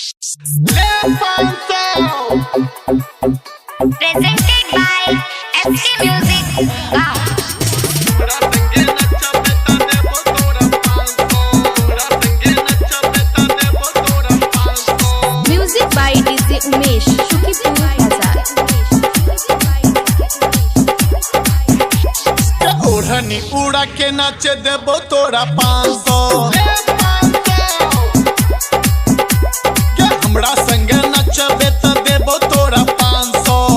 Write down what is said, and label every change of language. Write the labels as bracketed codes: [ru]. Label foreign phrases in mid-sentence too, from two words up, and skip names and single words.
[en] Presented by FC Music. Wow. Music by DJ Umesh, Shukipur Bazaar. [mai] ओढ़नी उड़ा के नाचे देबो तोरा 500 के हमरा संगे नचबे त देबो तोरा 500